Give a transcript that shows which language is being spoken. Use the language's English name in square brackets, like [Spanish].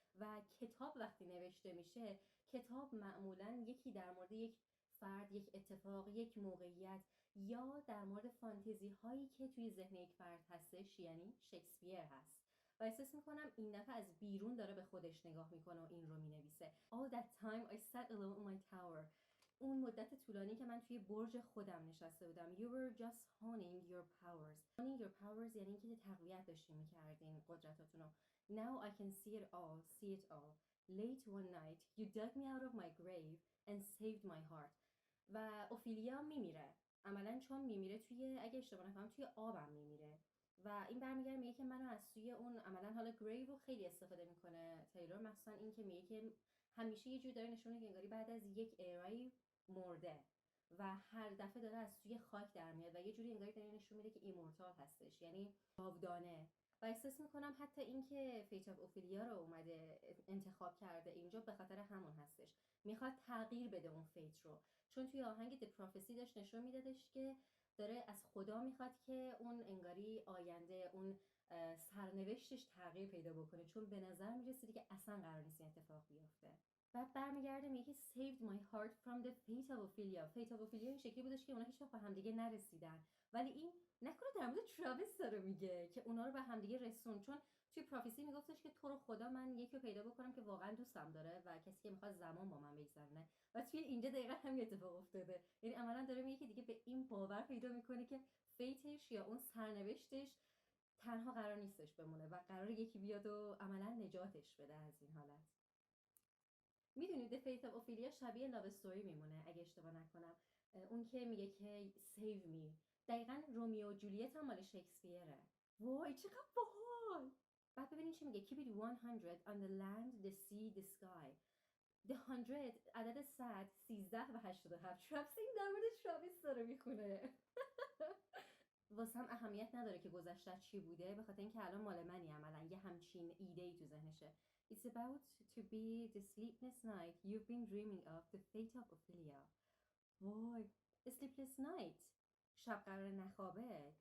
[Persian] و کتاب وقتی نوشته میشه، کتاب معمولا یکی در مورد یک فرد، یک اتفاق، یک موقعیت، یا در مورد فانتزی هایی که توی ذهن یک فرد هستش، یعنی شکسپیر هست. و احساس میکنم این دفعه از بیرون داره به خودش نگاه میکنه و این رو مینویسه. [English] All that time I sat alone in my tower. [Persian] اون مدت طولانی که من توی برج خودم نشسته بودم. [English] You were just honing your powers. Honing your powers [Persian] یعنی اینکه تقویت داشتین میکردین قدرتاتون رو. [English] Now I can see it all. Late one night you dug me out of my grave and saved my heart. [Persian] و اوفیلیا میمیره، عملا چون میمیره توی، اگه اشتباه نکنم توی آبم میمیره و این برمیگره میگه که منو از سوی اون عملا حالا گریو رو خیلی استفاده میکنه تیلور، مثلا این که میگه که همیشه یه جور داره نشون میده که انگاری بعد از یک ایرای مرده و هر دفعه داره از سوی خاک در میاد و یه جوری انگاری داره نشون میده که ایمورتال هستش، یعنی جاودانه. و احساس میکنم حتی اینکه فیت آف اوفیلیا رو اومده انتخاب کرده اینجا به خاطر همون هستش، میخواد تغییر بده اون فیت رو، چون توی آهنگ د پروفسی داشت نشون میدادش که داره از خدا میخواد که اون انگاری آینده، اون سرنوشتش تغییر پیدا بکنه، چون به نظر میرسید که اصلا قرار نیست این اتفاق بیفته. بعد برمیگرده میگه [English] saved my heart from the fate of Ophelia. fate of Ophelia [Persian] این شکلی بودش که اونا هیچ وقت به همدیگه نرسیدن، ولی این نکنه در مورد تراویس داره میگه که اونا رو به همدیگه رسون، چون توی پروفسی میگفتش که تو رو خدا من یکی رو پیدا بکنم که واقعا دوستم داره و کسی که میخواد زمان با من بگذرونه، و توی اینجا دقیقا همین اتفاق افتاده. یعنی عملا داره میگه که دیگه به این باور پیدا میکنه که فیتش یا اون سرنوشتش تنها قرار نیستش بمونه و قرار یکی بیاد و عملا نجاتش بده از این حالت. میدونید The Fate of Ophelia شبیه لاو استوری میمونه اگه اشتباه نکنم، اون که میگه که [English] save me، [Persian] دقیقا رومیو و جولیت هم مال شکسپیره. وای چقدر باحال. بعد ببینید چی میگه [English] keep it 100 on the land the sea the sky. [Persian] The 100 عدد 100 13 و 87. تراویس این در مورد تراویس داره میخونه. واسم اهمیت نداره که گذشته چی بوده، به خاطر اینکه الان مال منی، عملا یه همچین ایده‌ای تو ذهنشه. [English] It's about to be the sleepless night you've been dreaming of, the fate of Ophelia. [Persian] وای [English] sleepless night، [Persian] شب قرار نخوابه.